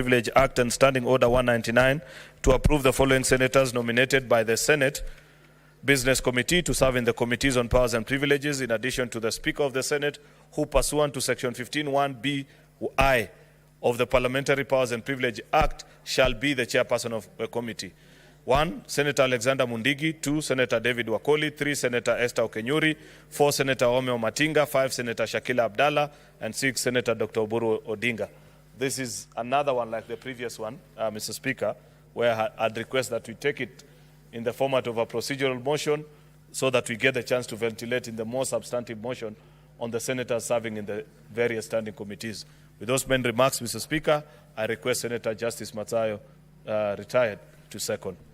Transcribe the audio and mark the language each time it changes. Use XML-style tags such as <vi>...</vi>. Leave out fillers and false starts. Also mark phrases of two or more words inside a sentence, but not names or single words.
<en>Privilege Act and Standing Order 199 to approve the following senators nominated by the Senate Business Committee to serve in the Committees on Powers and Privileges, in addition to the Speaker of the Senate, who pursuant to Section 15(1)(b)(i) of the Parliamentary Powers and Privilege Act shall be the chairperson of a committee. 1, Senator Alexander Mundigi. 2, Senator David Wakoli. 3, Senator Esther Okenyuri. 4, Senator Omeo Matinga. 5, Senator Shakila Abdallah. And 6, Senator Dr. Oburu Odinga. This is another one like the previous one, Mr. Speaker, where I'd request that we take it in the format of a procedural motion so that we get the chance to ventilate in the more substantive motion on the senators serving in the various standing committees. With those main remarks, Mr. Speaker, I request Senator Justice Matsayo, retired, to second.</en>